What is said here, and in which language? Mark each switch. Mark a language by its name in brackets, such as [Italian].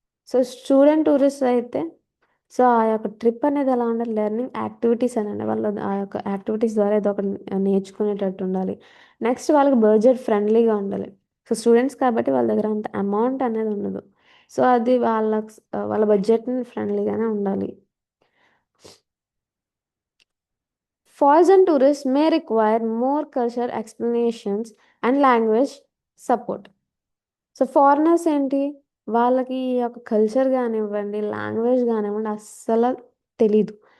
[Telugu] So student tourist అయితే, so ఆ యొక్క ట్రిప్ అనేది ఎలా ఉండాలి, లెర్నింగ్ యాక్టివిటీస్ అని వాళ్ళు ఆ యొక్క యాక్టివిటీస్ ద్వారా ఏదో ఒకటి నేర్చుకునేటట్టు ఉండాలి. నెక్స్ట్ వాళ్ళకి బడ్జెట్ ఫ్రెండ్లీగా ఉండాలి. సో స్టూడెంట్స్ కాబట్టి వాళ్ళ దగ్గర అంత అమౌంట్ అనేది ఉండదు. సో అది వాళ్ళ బడ్జెట్ని ఫ్రెండ్లీగానే ఉండాలి. [English] Foreign tourists may require more cultural explanations and language support. [Telugu] So foreigners ఏంటి, వాళ్ళకి ఈ యొక్క కల్చర్ కానివ్వండి, లాంగ్వేజ్ కానివ్వండి అస్సలు తెలీదు.